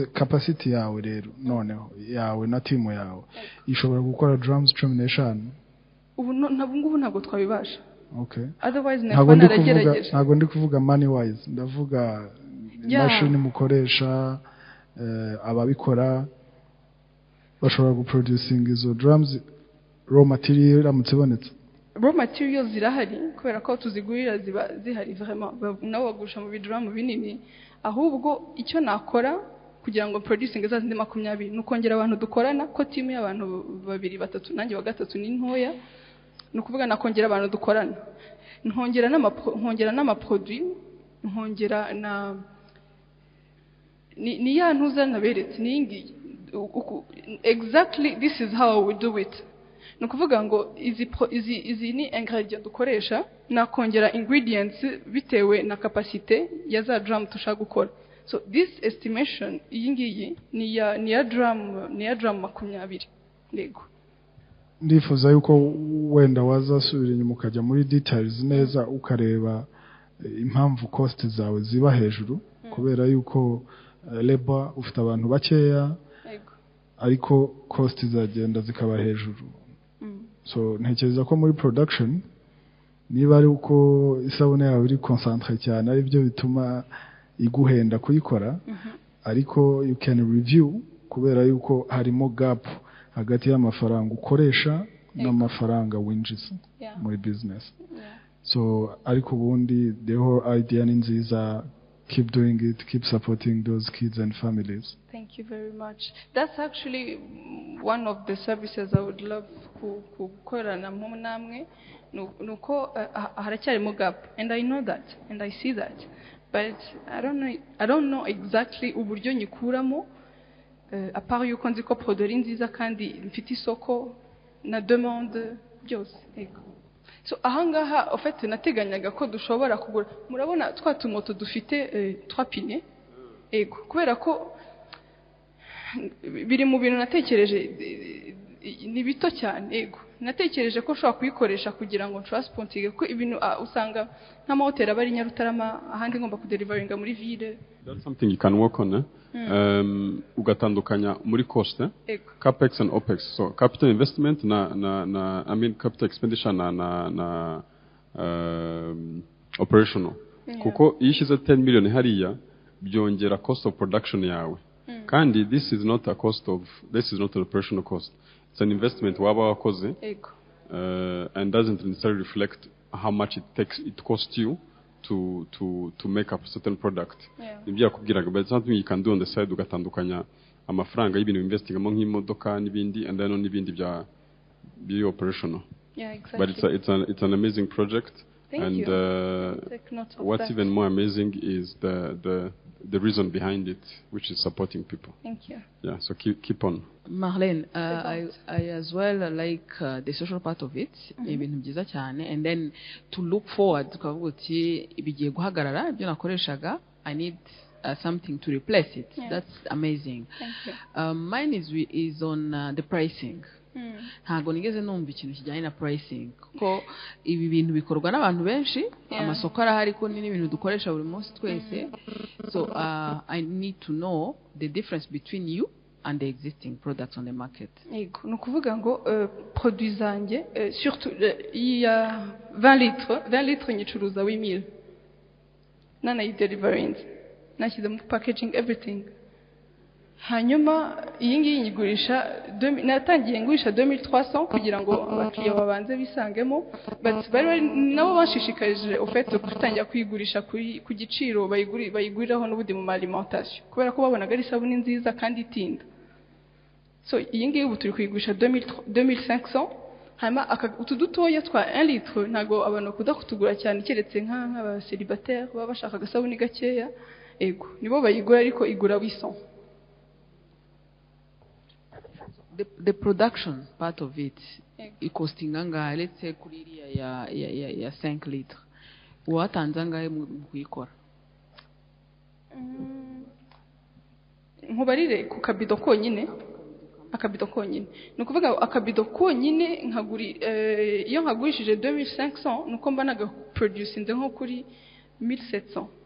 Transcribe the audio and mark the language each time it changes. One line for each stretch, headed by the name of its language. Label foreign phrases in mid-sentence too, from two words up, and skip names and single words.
Kinyarwanda: Capacity yawe rero noneho yawe na team yawe ishobora gukora drums 15? Ubu ntabwo twabibasha. Okay. Otherwise nagerageje. Ntabwo ndi kuvuga
English: money wise,
Kinyarwanda: ndavuga machine mukoresha, ababikora bashobora guproducing izo drums. Raw material iramutse ibonetse? Raw material zirahari kubera ko tuzigurira ziba zihari vraiment, nabo bagusha mu bidrum binini. Ahubwo icyo nakora kugira ngo producing za zindi 20 nukongera abantu dukorana, ko team y'abantu 2 3 nanjye wa gatatu ni ntoya, nukuvuga nakongera abantu dukorana, nkongera n'ama produit, nkongera na ni ya ntuza naberetse ningi.
English: Exactly, this is how we do it.
Kinyarwanda: Nukuvuga ngo izi ni ingredient dukoresha, nakongera ingredients bitewe na capacity ya za drum tushaka gukora. So
English: this estimation
Kinyarwanda: iyi ni ya drum 20. Yego. Ndifuza yuko wenda wazasubira inyuma ukajya muri details neza ukareba impamvu cost zawe ziba hejuru, kubera yuko labor ufite abantu bakeya, ariko cost zagenda zikaba hejuru. So ntekereza ko muri production niba ari uko isabune yawe iri concentré cyane ari byo bituma iguhenda kuyikora, ariko
English: you can review
Kinyarwanda: kubera yuko harimo gap hagati y'amafaranga ukoresha n'amafaranga winjiza muri business. So ariko ubundi
English: the whole idea
Kinyarwanda: ni nziza.
English: Keep doing it, keep supporting those kids and families. Thank Thank you very much. That's actually one of the services I would love
Kinyarwanda: gukorana namwe. Nuko haracyarimo
English: gap, and I know that, and I see that, but I don't know exactly
Kinyarwanda: uburyo nyikuramo. Apart yuko nzi ko produit nziza kandi mfite isoko na demande byose. So ahangaha
French: en fait
Kinyarwanda: nateganyaga ko dushobora kugura, murabona twa tumoto dufite 3 pine, kubera ko biri mu bintu natekereje ni bito cyane, natekereje ko ushobora kuyikoresha kugira ngo transporting ko ibintu usanga nk'amahoteli abari Nyarutarama ahandi ngomba kudelivaringa muri ville.
English: That's something you can work on.
Kinyarwanda: Ugatandukanya muri
English: cost, capex and opex. So capital investment I mean capital expenditure na operational.
Kinyarwanda: Kuko iyo ushyize 10 million hariya byongera
English: cost of production
Kinyarwanda: yawe.
English: Kandi this is not an operational cost. It's an investment
Kinyarwanda: waba wakoze
English: and doesn't necessarily reflect how much it costs you to make up a certain product. But it's something you can do on the side
Kinyarwanda: ugatandukanya amafaranga y'ibintu investingamo nk'imodoka n'ibindi
English: and then
Kinyarwanda: n'ibindi bya operational.
English: Yeah, exactly. But it's an amazing project. Thank and you. What's even more amazing is the reason behind it, which is supporting people. Thank you. Yeah, so keep on. Marlene, I as well like the social part of it,
Kinyarwanda: ibintu byiza cyane,
English: and then to look forward
Kinyarwanda: tukavuga uti ibigiye guhagarara ibyo nakoreshaga,
English: I need something to replace it. Yeah. That's amazing. Thank you. Mine is on the pricing.
Kinyarwanda: Ntago nigeze numva ikintu kijyanye na pricing kuko ibi bintu bikorwa n'abantu benshi, amasoko arahari ko ni ibintu dukoresha buri munsi twese.
English: So I need to know the difference between you and the existing products on the market.
Kinyarwanda: Yego, nukuvuga ngo produits zanjye surtout
French: il y a
Kinyarwanda: 20 litres nyicuruza 8000 nana delivering nashyize mu
English: packaging everything.
Kinyarwanda: Hanyuma iyi ngiyi nyigurisha natangiye ngurisha 2300 kugira ngo abakiriya babanze bisangemo, but bari nabo bashishikarije ofete gutangira kuyigurisha ku giciro bayiguriraho n'ubudi mu alimentation kubera ko babonaga ari sabuni nziza kandi itinda. So iyi ngiyi ubu turi kuyigurisha 2500. Hanyuma utu dutoya twa 1 litre ntago abantu kuda kutugura cyane keretse nk'aba célibataire baba bashaka agasabuni gakeya, nibo bayigura ariko igura 800.
English: The production part of it, it costing anga, let's say
Kinyarwanda: kuriria ya
English: 5 litres.
Kinyarwanda: Watanze angahe mu kuyikora? Nkubarire ku kabido konyine. Akabido konyine. Nukuvuga akabido konyine iyo nkagurishije 2500 nuko mba naga producing nko kuri 1700.